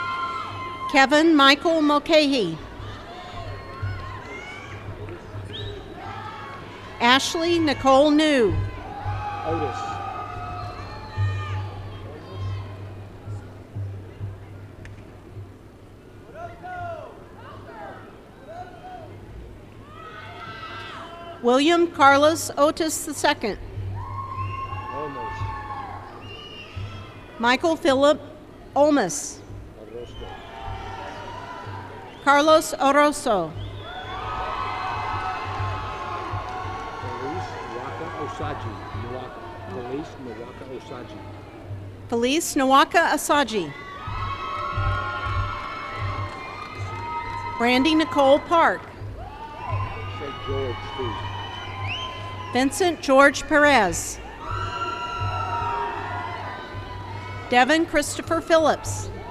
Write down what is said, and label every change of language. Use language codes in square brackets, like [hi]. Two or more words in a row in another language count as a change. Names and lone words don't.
[en] Kevin Michael Mulcahy. Ashley Nicole New. Otis. William Carlos Otis II. Almost. Michael Philip Olmus. Orozco. Carlos Oroso. Feliz Nwaka Osaji. Nwaka. Feliz Nwaka Osaji. Felice Nwaka Asaji. Brandy Nicole Park. St. George, too. Vincent George Perez. Devin Christopher Phillips.